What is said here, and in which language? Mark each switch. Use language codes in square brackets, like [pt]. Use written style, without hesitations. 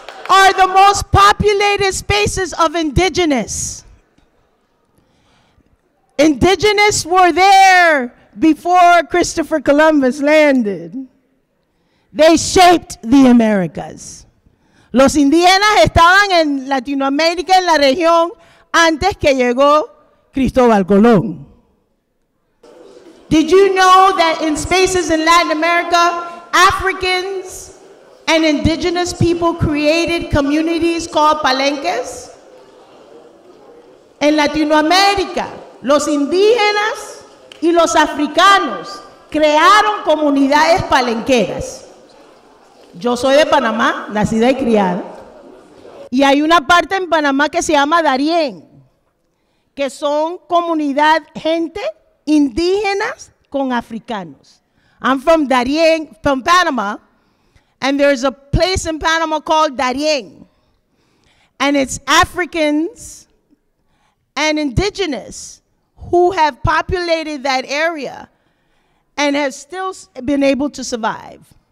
[en] Are the most populated spaces of indigenous. Indigenous were there before Christopher Columbus landed. They shaped the Americas. [es] Los indígenas estaban en Latinoamérica, en la región, antes que llegó Cristóbal Colón. [en] Did you know that in spaces in Latin America, Africans and indigenous people created communities called palenques? [es] En Latinoamérica, los indígenas y los africanos crearon comunidades palenqueras. Yo soy de Panamá, nacida y criada. Y hay una parte en Panamá que se llama Darién, que son comunidad, gente indígenas con africanos. [en] I'm from Darién, from Panama, and there's a place in Panama called Darién. And it's Africans and indigenous who have populated that area and have still been able to survive.